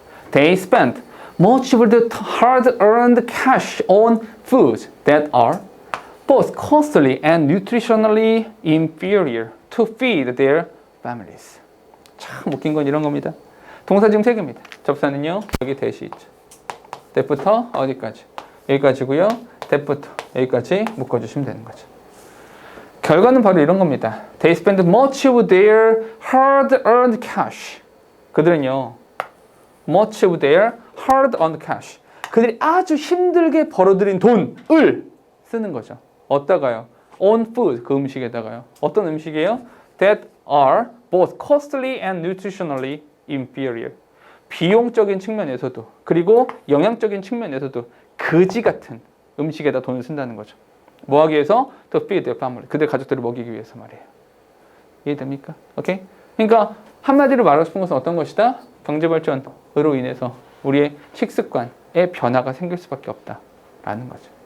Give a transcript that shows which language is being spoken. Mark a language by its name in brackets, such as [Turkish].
[English] They spent much of the hard-earned cash on foods that are both costly and nutritionally inferior to feed their families. [Korean] 참 웃긴 건 이런 겁니다. 동사 지금 세 개입니다. 접사는요. 여기 대시 있죠. that부터 어디까지? 여기까지고요. that부터 여기까지 묶어주시면 되는 거죠. 결과는 바로 이런 겁니다. [English] They spent much of their hard-earned cash. [Korean] 그들은요. [English] much of their hard-earned cash. [Korean] 그들이 아주 힘들게 벌어들인 돈을 쓰는 거죠. 어디다가요? [English] On food, [Korean] 그 음식에다가요. 어떤 음식이에요? [English] That are both costly and nutritionally inferior. [Korean] 비용적인 측면에서도 그리고 영양적인 측면에서도 거지 같은 음식에다 돈을 쓴다는 거죠. 뭐 하기 위해서? [English] To feed their family. [Korean] 그들 가족들을 먹이기 위해서 말이에요. 이해됩니까? 오케이? 그러니까 한마디로 말하고 싶은 것은 어떤 것이다? 경제발전으로 인해서 우리의 식습관에 변화가 생길 수밖에 없다라는 거죠.